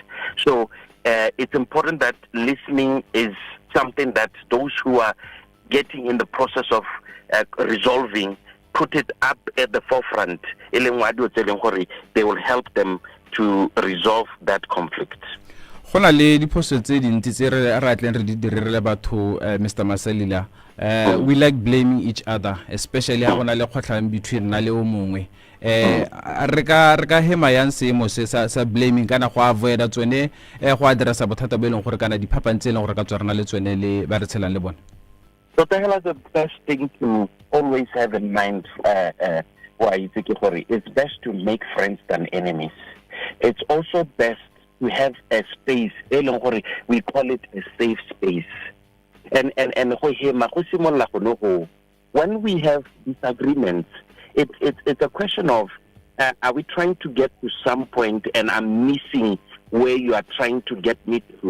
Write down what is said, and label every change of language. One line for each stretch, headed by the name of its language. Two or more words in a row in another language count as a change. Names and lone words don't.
English: So it's important that listening is something that those who are getting in the process of resolving put it up at the forefront. They will help them to resolve that conflict.
Tswana: Gona le diphoso tse dintsi tse re atleng re di direle batho Mr. Masalila.
English: We like blaming each other, especially
Tswana: ha gona le kgotlang between na le o mongwe. Re ka hema yang seemo se sa blaming kana go avoid tsone go addressa bothata bo eleng gore kana diphapang tse eleng gore ka tswarana le tsone le ba re tshelang le bone.
English: So the best thing to always have in mind, it's best to make friends than enemies. It's also best to have a space, we call it a safe space. And when we have disagreements, it's a question of, are we trying to get to some point and I'm missing where you are trying to get me to?